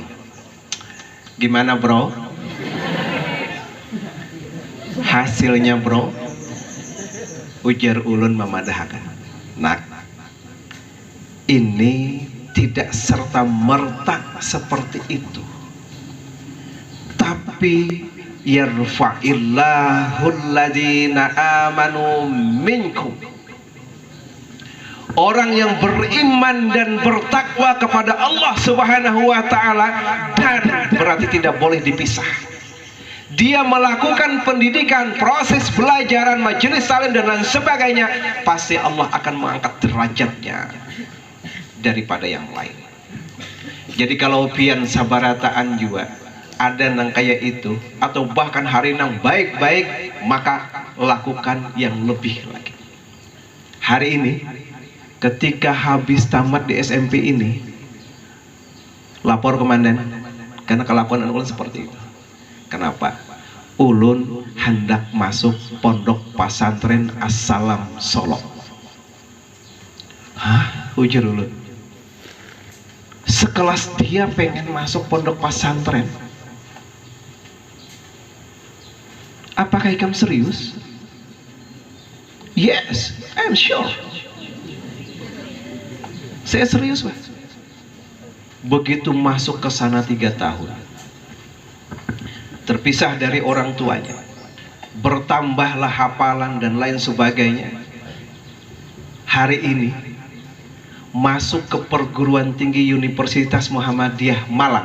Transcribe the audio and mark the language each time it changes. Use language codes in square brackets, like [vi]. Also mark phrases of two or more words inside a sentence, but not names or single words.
[id] Gimana bro? Hasilnya bro? [bjn] Ujar ulun memadahkan. [id] Nak, ini tidak serta merta seperti itu. [ar] Tapi yarfa'illahul ladina amanu minkum. [id] Orang yang beriman dan bertakwa kepada Allah [ar] Subhanahu wa Ta'ala, [id] dan berarti tidak boleh dipisah. Dia melakukan pendidikan, proses belajaran, majelis salim dan lain sebagainya, pasti Allah akan mengangkat derajatnya daripada yang lain. [bjn] Jadi kalau pian sabarataan juga ada nang kayak itu, atau bahkan hari nang baik-baik, maka lakukan yang lebih lagi. [id] Hari ini ketika habis tamat di SMP ini, lapor komandan karena kelakuan ulun seperti itu. Kenapa? Ulun hendak masuk pondok pesantren Assalam Solo. [bjn] Hah? Ujar ulun. [id] Sekelas dia pengen masuk pondok pesantren. Apakah kamu serius? [en] Yes, I'm sure. [id] Saya serius, Pak. Begitu masuk ke sana 3 tahun, terpisah dari orang tuanya, bertambahlah hafalan dan lain sebagainya. Hari ini masuk ke perguruan tinggi Universitas Muhammadiyah Malang.